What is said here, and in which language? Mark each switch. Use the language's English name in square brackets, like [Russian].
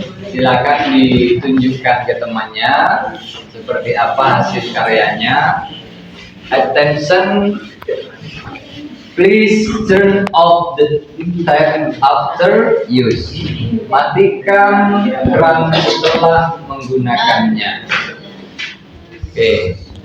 [Indonesian] Silakan ditunjukkan ke temannya seperti apa hasil karyanya. [English] Attention. Please turn off the tap after use. [Indonesian] Matikan keran setelah menggunakannya. Oke.